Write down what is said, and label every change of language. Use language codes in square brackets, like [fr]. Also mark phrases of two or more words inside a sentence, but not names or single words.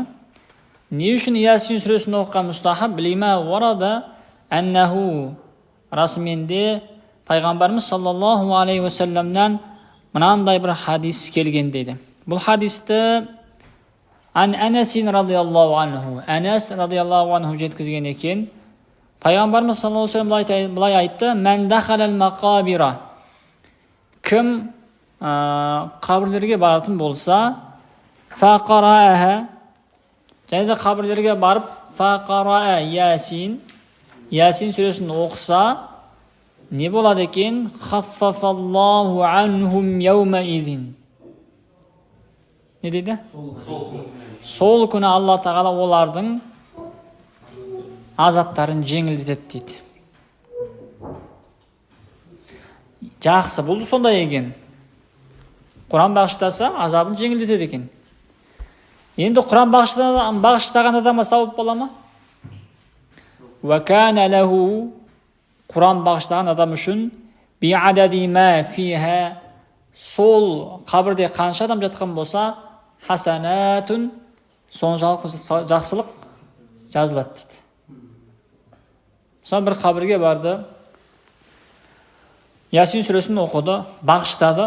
[kk] Не үшін ясин сүресін оқыған мұстахаб? [ar] بما ورد أنه. [kk] Расыменде Пайғамбарымыз [ar] صلى الله عليه وسلم [kk] мынандай бір хадис келген дейді. Бұл хадисті Анасин [ar] رضي الله عنه. [kk] Анас [ar] رضي الله عنه [kk] жеткізген екен. Пайғамбарымыз [ar] صلى الله عليه وسلم [kk] былай айтты: [ar] "من دخل المقابر." [kk] Кім қабірлерге баратын болса, фақараха. Және де қабірлерге барып [ar] فقرأ يس. [kk] Ясин сүресін оқыса, не болады екен? [ar] خفف الله عنهم يومئذ. [kk] Не дейді? Сол күні Алла Тағала олардың азаптарын жеңілдетеді дейді. Жақсы, бұл сондай екен. Құран бағыштаса, азабын жеңілдетеді екен. Енді Құран бағыштаған адамға сауап бола ма? [ar] وكان له, [kk] Құран бағыштаған адам үшін [ar] بعدد ما فيها, [kk] сол қабірде қанша адам жатқан болса, хасанатун, соншалық жақсылық жазылады дейді. Мысалы бір қабірге барды, Ясин сүресін оқыды, бағыштады.